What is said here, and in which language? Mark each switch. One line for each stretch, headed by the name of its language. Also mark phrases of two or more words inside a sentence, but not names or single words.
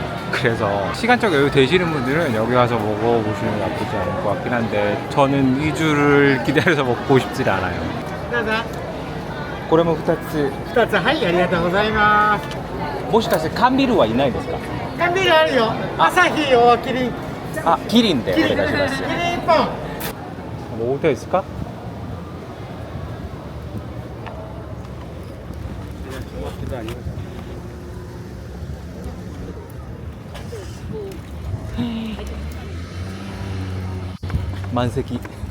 Korean: 그래서 시간적 여유 되시는 분들은 여기 와서 먹어보시는 게 나쁘지 않을 것 같긴 한데 저는 이 줄을 기다려서 먹고 싶질 않아요.
Japanese: これも2つ 2つはいありがとうございます。もしかして缶ビールはいないですか？缶ビールあるよ。朝日をキリン。あ、キリンでおキリン。願いします。キリン1本。
Korean: 먹을 때 있을까? 만세기.